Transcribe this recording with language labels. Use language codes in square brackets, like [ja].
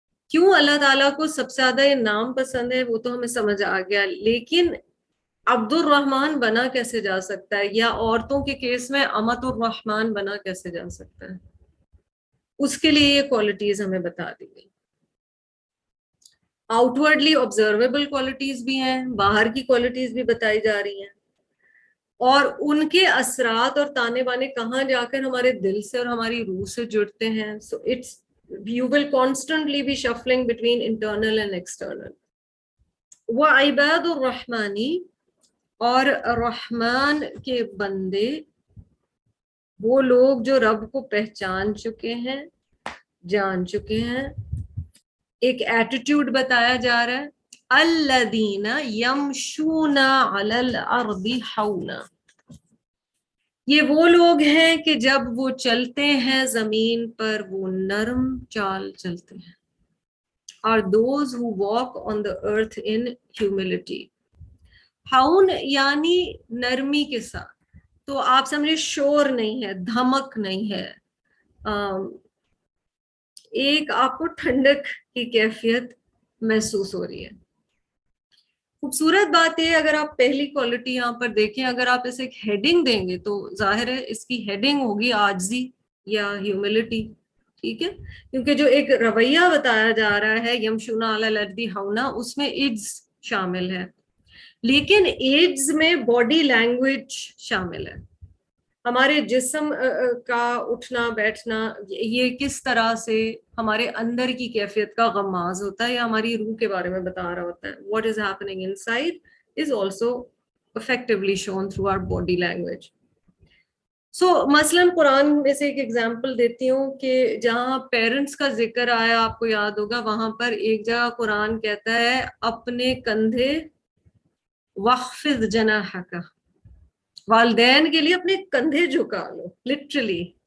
[ur] کیوں اللہ تعالیٰ کو سب سے زیادہ یہ نام پسند ہے وہ تو ہمیں سمجھ آ گیا, لیکن عبد الرحمن بنا کیسے جا سکتا ہے, یا عورتوں کے کیس میں امت الرحمن بنا کیسے جا سکتا ہے, اس کے لیے یہ کوالٹیز ہمیں بتا دی گئی. آؤٹورڈلی آبزرویبل کوالٹیز بھی ہیں, باہر کی کوالٹیز بھی بتائی جا رہی ہیں, اور ان کے اثرات اور تانے بانے کہاں جا کر ہمارے دل سے اور ہماری روح سے جڑتے ہیں. [en] So it's you will constantly be shuffling between internal and external. [ar] وعباد الرحمانی, [ur] اور رحمان کے بندے وہ لوگ جو رب کو پہچان چکے ہیں, جان چکے ہیں. ایک ایٹیٹیوڈ بتایا جا رہا ہے, [ar] الذین یمشون علی الارض [ur] ہونا. یہ وہ لوگ ہیں کہ جب وہ چلتے ہیں زمین پر وہ نرم چال چلتے ہیں. اور [en] those who walk on the earth in humility. [ur] ہاؤن یعنی نرمی کے ساتھ, تو آپ سمجھے شور نہیں ہے, دھمک نہیں ہے, ایک آپ کو ٹھنڈک کی کیفیت محسوس ہو رہی ہے. خوبصورت بات یہ, اگر آپ پہلی کوالٹی یہاں پر دیکھیں, اگر آپ اسے ایک ہیڈنگ دیں گے تو ظاہر ہے اس کی ہیڈنگ ہوگی عاجزی یا ہیوملٹی. ٹھیک ہے, کیونکہ جو ایک رویہ بتایا جا رہا ہے [ar] یمشون علی الارض [ur] ہونا, اس میں ایڈز شامل ہے, لیکن ایڈز میں باڈی لینگویج شامل ہے. ہمارے جسم کا اٹھنا بیٹھنا یہ کس طرح سے ہمارے اندر کی کیفیت کا غماز ہوتا ہے یا ہماری روح کے بارے میں بتا رہا ہوتا ہے. [en] What is happening inside is also effectively shown through our body language. So [ur] مثلاً قرآن میں سے ایک ایگزامپل دیتی ہوں کہ جہاں پیرنٹس کا ذکر آیا, آپ کو یاد ہوگا, وہاں پر ایک جگہ قرآن کہتا ہے اپنے کندھے [ar] وَخْفِضْ جَنَاحَكَ, [ur] والدین کے لیے اپنے کندھے جھکا لو, لٹرلی.